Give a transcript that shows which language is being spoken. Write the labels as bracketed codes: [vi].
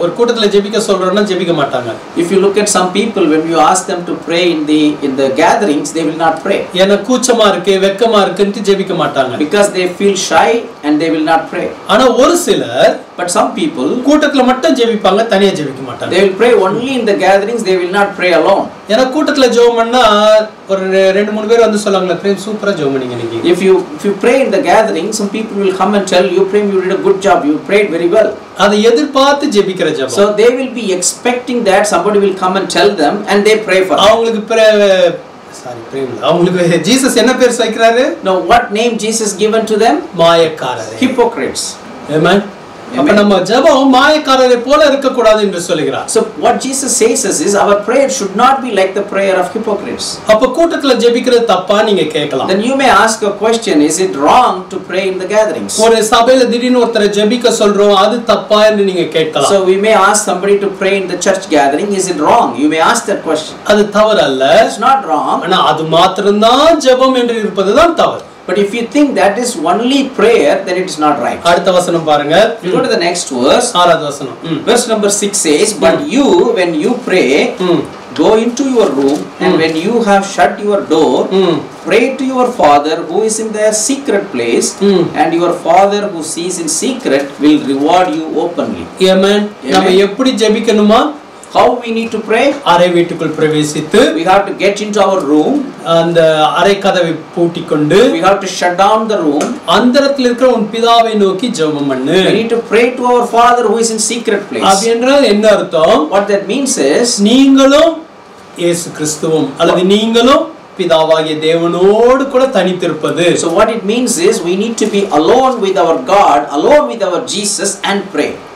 [ta] ஒரு கூட்டத்துல ஜெபிக்க சொல்றோம்னா ஜெபிக்க மாட்டாங்க. [en] If you look at some people, when you ask them to pray in the gatherings, they will not pray. [ta] ஏன்னா கூச்சமா இருக்கு, வெக்கமா இருக்குன்னு ஜெபிக்க மாட்டாங்க. [en] Because they feel shy and they will not pray. [ta] ஆனா ஒரு சிலர், [en] but some people, [ta] கூட்டத்துல மட்டும் ஜெபிப்பாங்க, தனியா ஜெபிக்க மாட்டாங்க. [en] They will pray only in the gatherings, they will not pray alone. [ta] ஏன்னா கூட்டத்துல ஜெபம் பண்ணா ஒரு 2-3 பேர் வந்து சொல்லுவாங்க, பிரேம் சூப்பரா ஜெபம் பண்ணீங்க நீங்க. [en] If you pray in the gathering, some people will come and tell you, Prem, you did a good job, you prayed very well. [ta] அதை எதிர்பார்த்து ஜெபிக்கிற ஜெபம். [en] So they will be expecting that somebody will come and tell them and they pray for them. [ta] அவங்களுக்கு Jesus என்ன பேர் வைக்கிறாரு? [en] Now what name Jesus given to them? [ta] மாயக்காரர். [en] Hypocrites. Amen. [ta] அப்ப நம்ம ஜெபம் மாயக்காரரை போல இருக்க கூடாது என்று சொல்கிறார். [en] So what Jesus says is our prayer should not be like the prayer of hypocrites. [ta] அப்ப கூட்டத்துல ஜெபிக்கிறது தப்பா நீங்க கேட்கலாம். [en] Then you may ask a question, is it wrong to pray in the gatherings? [ta] ஒரு சபையில திடீர்னு ஒருத்தரை ஜெபிக்க சொல்றோம், அது தப்பா என்று நீங்க கேட்கலாம். [en] So we may ask somebody to pray in the church gathering, is it wrong? You may ask that question. [ta] அது தவறு அல்ல. [en] It's not wrong. [ta] ஆனா அது மாத்திரம்தான் ஜெபம் என்று இருப்பதுதான் தவறு. [en] But if you think that is only prayer, then it is not right. [ta] அடுத்த வசனம் பாருங்க. [en] You go to the next verse. [ta] ஆறாவது வசனம். [en] Verse number 6 says, but you, when you pray, go into your room, and when you have shut your door, pray to your Father who is in their secret place, and your Father who sees in secret will reward you openly. [ta] Amen. நம்ம எப்படி ஜெபிக்கணுமா? [en] How we need to pray? [ta] அறை வீட்டுக்குள் பிரவேசித்து [en] we have to get into our room, [ta] அந்த அறை கதவை பூட்டிக்கொண்டு [en] we have to shut down the room, [ta] அந்தரத்தில் இருக்கிற உன் பிதாவை நோக்கி ஜெபம் பண்ணு. [en] we need to pray to our Father who is in secret place. [ta] அது என்றால் என்ன அர்த்தம்? [en] What that means is [ta] நீங்களும் இயேசு கிறிஸ்துவும் அல்லது நீங்களும் பிதாவாகிய தேவனோடு கூட தனித்திருப்பது. [en] So what it means is we need to be alone with our God, alone with our Jesus and pray.